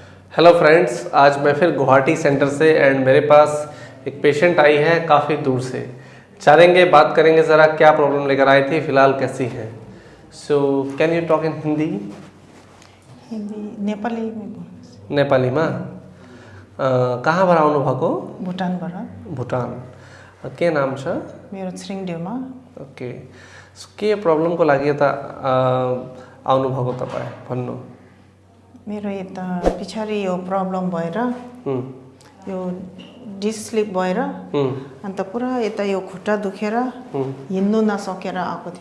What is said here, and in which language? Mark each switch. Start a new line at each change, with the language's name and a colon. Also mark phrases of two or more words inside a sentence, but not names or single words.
English: hello friends,
Hindi: आज मैं फिर गुवाहाटी सेंटर से एंड मेरे पास एक पेशेंट आई है काफ़ी दूर से। चलेंगे बात करेंगे ज़रा क्या प्रॉब्लम लेकर आई थी, फ़िलहाल कैसी है।
English: so can you talk in Hindi?
Nepali: हिंदी नेपाली नेपालीमा कहाँबाट आउनु भएको? भुटानबाट। भुटान। के नाम छ? मेरो छिरिङदेउमा। ओके, के प्रब्लमको लागि यता आउनु भएको तपाईँ भन्नु? मेरो यता पछाडि यो प्रब्लम भएर यो डिस्लिप भएर अन्त पुरा यता यो खुट्टा दुखेर हिँड्नु नसकेर आएको थियो।